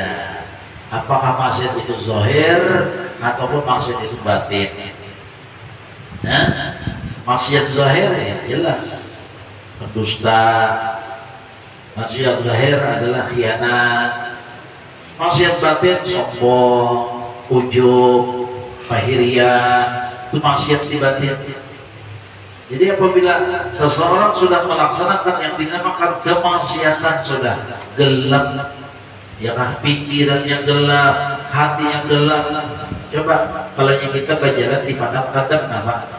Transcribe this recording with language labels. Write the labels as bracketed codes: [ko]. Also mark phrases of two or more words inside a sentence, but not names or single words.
[id] Apakah maksiat itu zahir ataupun maksiat itu batin? Nah, maksiat zahir ya jelas pendusta, maksiat zahir adalah khianat, maksiat batin sombong, ujub, pahirian, itu maksiat si batin. Jadi apabila seseorang sudah melaksanakan yang dinamakan kemaksiatan, sudah gelap, ya kan, pikirannya gelap, hatinya gelap. Coba kalau yang kita berjalan di padang kadang apa?